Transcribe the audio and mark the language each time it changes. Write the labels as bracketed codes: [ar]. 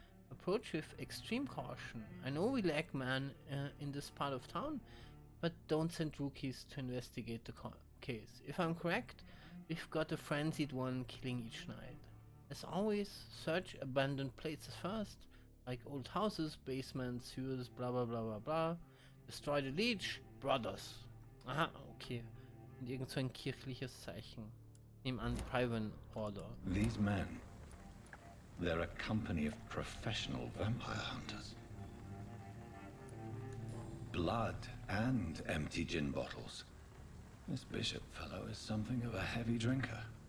[en] Approach with extreme caution. I know we lack men in this part of town, but don't send rookies to investigate the case. If I'm correct, we've got a frenzied one killing each night. As always, search abandoned places first, like old houses, basements, sewers, blah blah blah blah blah. Destroy the leech, brothers. Aha, okay. [de] Und irgend so ein kirchliches Zeichen. Nehmen an, Private Order. [en] These men, they're a company of professional vampire hunters. blood and empty gin bottles. This bishop fellow is something of a heavy drinker.